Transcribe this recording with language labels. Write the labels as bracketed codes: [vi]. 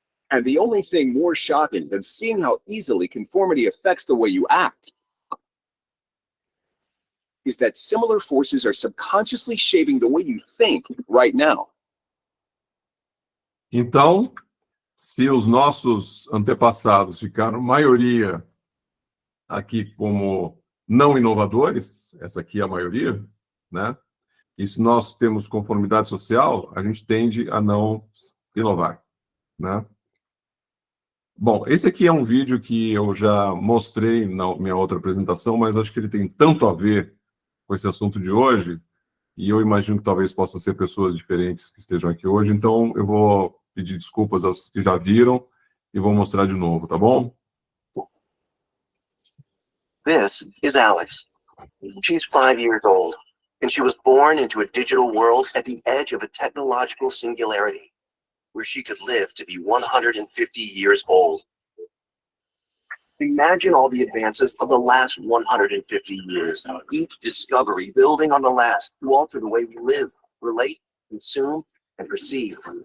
[en] And the only thing more shocking than seeing how easily conformity affects the way you act is that similar forces are subconsciously shaping the way you think right now. [pt] Então, se os nossos antepassados ficaram maioria aqui como não inovadores, essa aqui é a maioria, né? E se nós temos conformidade social, a gente tende a não inovar, né? Bom, esse aqui é um vídeo que eu já mostrei na minha outra apresentação, mas acho que ele tem tanto a ver com esse assunto de hoje, e eu imagino que talvez possam ser pessoas diferentes que estejam aqui hoje, então eu vou pedir desculpas aos que já viram e vou mostrar de novo, tá bom? [en] This is Alex. She's 5 years old, and she was born into a digital world at the edge of a technological singularity, where she could live to be 150 years old. Imagine all the advances of the last 150 years, each discovery building on the last to alter the way we live, relate, consume, and perceive.